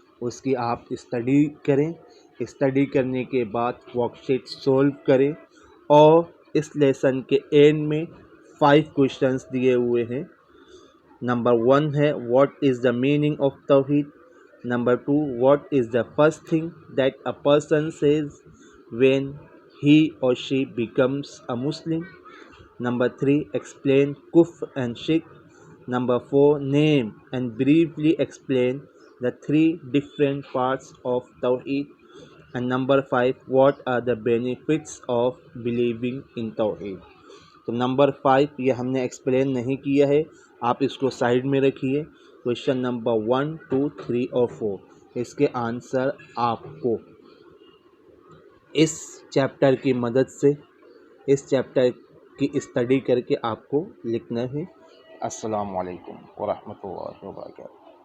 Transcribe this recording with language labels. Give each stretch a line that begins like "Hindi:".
Hindi: उसकी आप स्टडी करें, स्टडी करने के बाद वर्कशीट सोल्व करें और इस लेसन के एंड में 5 क्वेश्चंस दिए हुए हैं।
English: Number 1 है what is the meaning of तौहीद। Number 2, what is the first thing that a person says when he or she becomes a Muslim. Number 3, explain kufr and shirk. Number 4, name and briefly explain the 3 different parts of Tawheed. And number 5, what are the benefits of believing in Tawheed.
Hindi: तो number 5 ये हमने explain नहीं किया है, आप इसको side में रखिए। क्वेश्चन नंबर 1, 2, 3 और 4 इसके आंसर आपको इस चैप्टर की मदद से, इस चैप्टर की स्टडी करके आपको लिखना है। अस्सलामु अलैकुम व रहमतुल्लाहि व बरकातहू।